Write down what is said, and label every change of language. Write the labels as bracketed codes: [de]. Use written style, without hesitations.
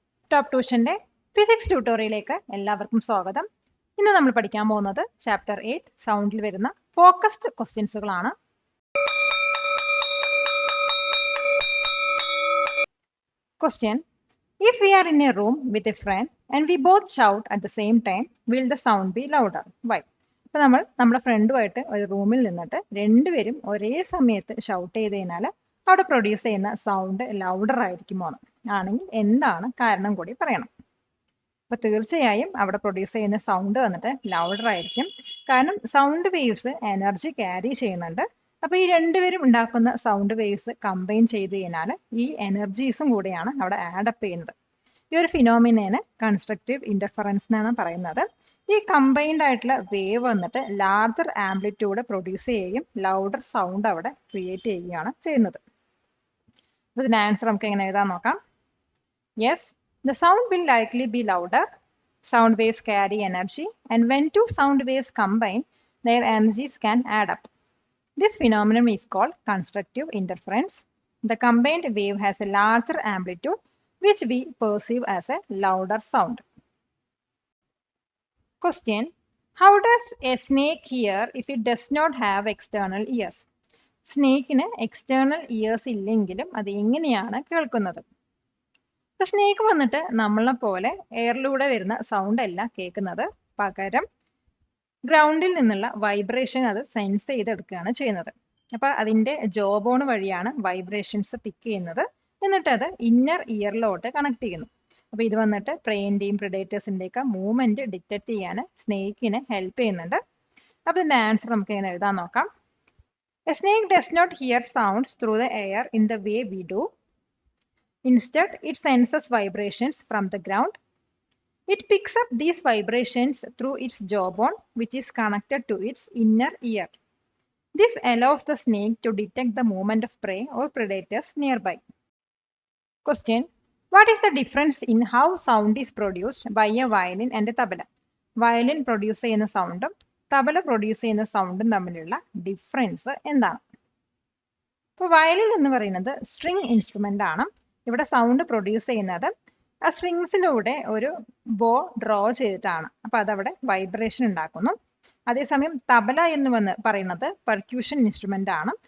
[ml] Top ട്യൂഷന്റെ physics ട്യൂട്ടോറിയലിലേക്ക് എല്ലാവർക്കും സ്വാഗതം. ഇന്ന് നമ്മൾ പഠിക്കാൻ പോകുന്നത് ചാപ്റ്റർ 8 സൗണ്ടിൽ വരുന്ന focused ക്വസ്റ്റ്യൻസുകളാണ്. [en] Question: If we are in a room with a friend and we both shout at the same time, will the sound be louder? Why? [ml] അപ്പോൾ നമ്മൾ നമ്മുടെ ഫ്രണ്ടുമായിട്ട് ഒരു റൂമിൽ നിന്നിട്ട് രണ്ടുപേരും ഒരേ സമയത്ത് ഷൗട്ട് ചെയ്ത് കഴിഞ്ഞാൽ അവിടെ പ്രൊഡ്യൂസ് ചെയ്യുന്ന സൗണ്ട് ലൗഡർ ആയിരിക്കുമോ ആണെങ്കിൽ എന്താണ് കാരണം കൂടി പറയണം. അപ്പൊ തീർച്ചയായും അവിടെ പ്രൊഡ്യൂസ് ചെയ്യുന്ന സൗണ്ട് വന്നിട്ട് ലൗഡർ ആയിരിക്കും. കാരണം സൗണ്ട് വേവ്സ് എനർജി ക്യാരി ചെയ്യുന്നുണ്ട്. അപ്പൊ ഈ രണ്ടുപേരും ഉണ്ടാക്കുന്ന സൗണ്ട് വേവ്സ് കമ്പൈൻ ചെയ്ത് കഴിഞ്ഞാൽ ഈ എനർജീസും കൂടിയാണ് അവിടെ ആഡപ്പ് ചെയ്യുന്നത്. ഈ ഒരു ഫിനോമിനേന് കൺസ്ട്രക്റ്റീവ് ഇന്റർഫറൻസ് എന്നാണ് പറയുന്നത്. ഈ കമ്പൈൻഡ് ആയിട്ടുള്ള വേവ് വന്നിട്ട് ലാർജർ ആംപ്ലിറ്റ്യൂഡ് പ്രൊഡ്യൂസ് ചെയ്യുകയും ലൗഡർ സൗണ്ട് അവിടെ ക്രിയേറ്റ് ചെയ്യുകയാണ് ചെയ്യുന്നത്. അപ്പൊ ഇതിന്റെ ആൻസർ നമുക്ക് എങ്ങനെ എഴുതാൻ നോക്കാം. [en] Yes, the sound will likely be louder. Sound waves carry energy, and when two sound waves combine, their energies can add up. This phenomenon is called constructive interference. The combined wave has a larger amplitude, which we perceive as a louder sound. Question: How does a snake hear if it does not have external ears? [ml] സ്നേക്കിന് external years ഇല്ലെങ്കിലും അത് എങ്ങനെയാണ് കേൾക്കുന്നത്? ഇപ്പൊ snake വന്നിട്ട് നമ്മളെ പോലെ എയറിലൂടെ വരുന്ന sound അല്ല കേൾക്കുന്നത്, പകരം ഗ്രൗണ്ടിൽ നിന്നുള്ള വൈബ്രേഷൻ അത് സെൻസ് ചെയ്തെടുക്കുകയാണ് ചെയ്യുന്നത്. അപ്പൊ അതിന്റെ ജോബോൺ വഴിയാണ് വൈബ്രേഷൻസ് പിക്ക് ചെയ്യുന്നത്, എന്നിട്ട് അത് ഇന്നർ ഇയറിലോട്ട് കണക്ട് ചെയ്യുന്നു. അപ്പൊ ഇത് വന്നിട്ട് പ്രേന്റെയും പ്രിഡേറ്റേഴ്സിന്റെ ഒക്കെ മൂവ്മെന്റ് ഡിറ്റക്ട് ചെയ്യാൻ സ്നേക്കിനെ ഹെൽപ്പ് ചെയ്യുന്നുണ്ട്. അപ്പൊ ഇതിന്റെ ആൻസർ നമുക്ക് എങ്ങനെ എഴുതാൻ നോക്കാം. [en] A snake does not hear sounds through the air in the way we do. Instead, it senses vibrations from the ground. It picks up these vibrations through its jawbone, which is connected to its inner ear. This allows the snake to detect the movement of prey or predators nearby. Question: What is the difference in how sound is produced by a violin and a tabla? [ml] Violin produce ചെയ്യുന്ന സൗണ്ടും tabla produce ചെയ്യുന്ന സൗണ്ടും തമ്മിലുള്ള difference എന്താണ്? ഇപ്പോൾ violin എന്ന് പറയുന്നത് string instrument ആണ്. ഇവിടെ സൗണ്ട് പ്രൊഡ്യൂസ് ചെയ്യുന്നത് ആ സ്ട്രിങ്സിലൂടെ ഒരു ബോ ഡ്രോ ചെയ്തിട്ടാണ്. അപ്പൊ അതവിടെ വൈബ്രേഷൻ ഉണ്ടാക്കുന്നു. അതേസമയം തബല എന്ന് പറയുന്നത് പെർക്യൂഷൻ ഇൻസ്ട്രുമെന്റ് ആണ്.